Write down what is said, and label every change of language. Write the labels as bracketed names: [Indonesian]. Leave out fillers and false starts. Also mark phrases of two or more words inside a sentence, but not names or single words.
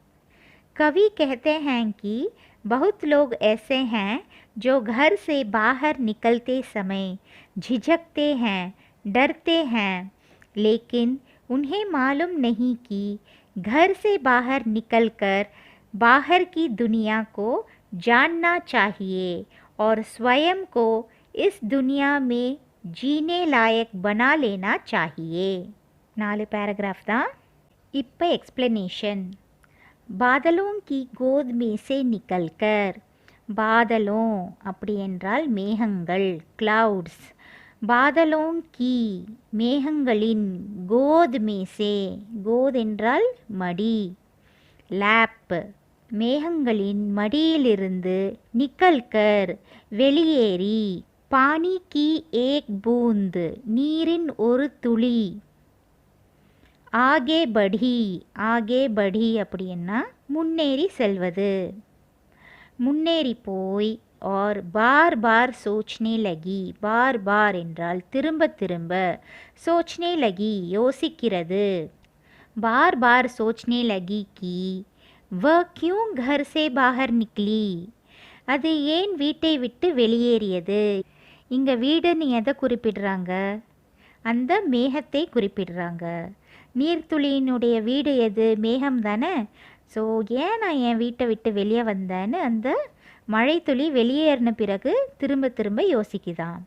[Hindi] कवि कहते हैं कि बहुत लोग ऐसे हैं जो घर से बाहर निकलते समय झिझकते हैं, डरते हैं, लेकिन उन्हें मालूम नहीं कि घर से बाहर निकलकर बाहर की दुनिया को जानना चाहिए और स्वयं को इस दुनिया में जीने लायक बना लेना चाहिए। [Tamil] 4 पैराग्राफ தான்। இப்போ எக்ஸ்பிளனேஷன்। [Hindi] बादलों की गोद में से निकलकर, बादलों [Tamil] அப்படி என்றால் மேகங்கள், [Hindi] क्लाउड्स। बादलों की [Tamil] மேகங்களின், [Hindi] गोद में से, गोद [Tamil] என்றால் மடி, லேப், மேகங்களின் மடியிலிருந்து, நிக்கல்கர் வெளியேறி, [Hindi] पानी की एक बूंद [Tamil] நீரின் ஒரு துளி, [Hindi] आगे बढ़ी, आगे बढ़ी [Tamil] அப்படின்னா முன்னேறி செல்வது, முன்னேறி போய், [Hindi] और बार बार सोचने लगी, बार बार என்றால் [Tamil] திரும்ப திரும்ப, [Hindi] सोचने लगी யோசிக்கிறது, बार बार सोचने लगी कि वह क्यों घर से बाहर निकली, [Tamil] அது ஏன் வீட்டை விட்டு வெளியேறியது। இங்கே வீடுன்னு எதை குறிப்பிடுறாங்க? அந்த மேகத்தை குறிப்பிடுறாங்க। நீர்த்துளியினுடைய வீடு எது? மேகம் தானே। ஸோ ஏன் நான் என் வீட்டை விட்டு வெளியே வந்தேன்னு அந்த மழை துளி வெளியேறின பிறகு திரும்ப திரும்ப யோசிக்குதான்।